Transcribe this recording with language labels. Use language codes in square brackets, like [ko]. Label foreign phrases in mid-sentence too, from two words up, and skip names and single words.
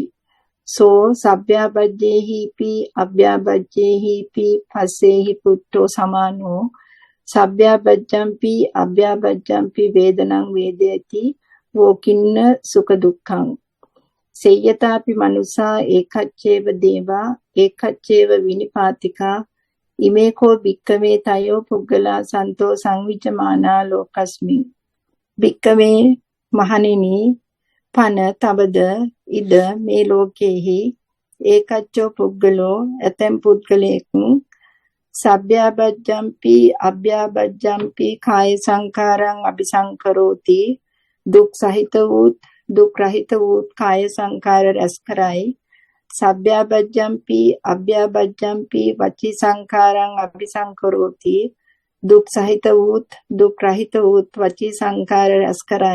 [pi] සෝ සබ්භ්‍යාපජ්ජේහිපි අභ්‍යාපජ්ජේහිපි පස්සේහි පුට්ඨෝ සමානෝ සබ්භ්‍යාපජ්ජම්පි අභ්‍යාපජ්ජම්පි වේදනං වේදේති වෝකින්න සුඛ දුක්ඛං සේයතාපි මනුසා ඒකච්චේව දේවා ඒකච්චේව විනිපාතිකා ඉමේකෝ භික්කමේ තයෝ පුග්ගලා සන්තෝ සංවිජ්ජමානා ලෝකස්මින්. [si] භික්කමේ මහණෙනි පන තවද [pi] ඉද මේ ලෝකේහි ඒකච්චෝ පුද්ගලෝ [si] ඇතැම් පුද්ගලයෙක් [pi] සබ්භ්‍යාපජ්ජම්පි අභ්‍යාපජ්ජම්පි කාය සංකාරං අபிසංකරෝති [si] දුක් සහිත වූ දුක් රහිත වූ කාය සංකාර රැස් කරයි. [pi] සබ්භ්‍යාපජ්ජම්පි අභ්‍යාපජ්ජම්පි වචී සංකාරං අபிසංකරෝති [si] දුක් සහිත වූ දුක් රහිත වූ වචී සංකාර රැස් කරයි.